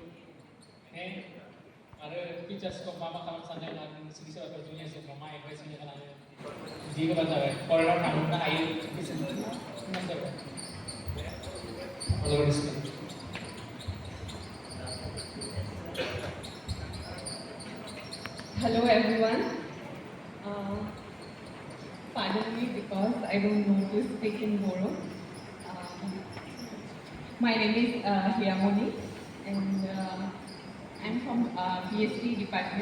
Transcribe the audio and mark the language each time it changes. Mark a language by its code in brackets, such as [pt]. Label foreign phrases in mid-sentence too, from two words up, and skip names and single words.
[brx] माने आरो टिचार्सखौ मा खालामनो सानदों आरो नोंसोरनि सोरबाफोर जुनियर्सफोरखौ मा एडभाइस होनो खालामो बिदि होबा जाबाय फरायनायाव थांनो हायो [en] all over the screen. Hello everyone. Pardon me because I don't know to speak in Bodo. My name is Hiramoni and I'm from PhD department.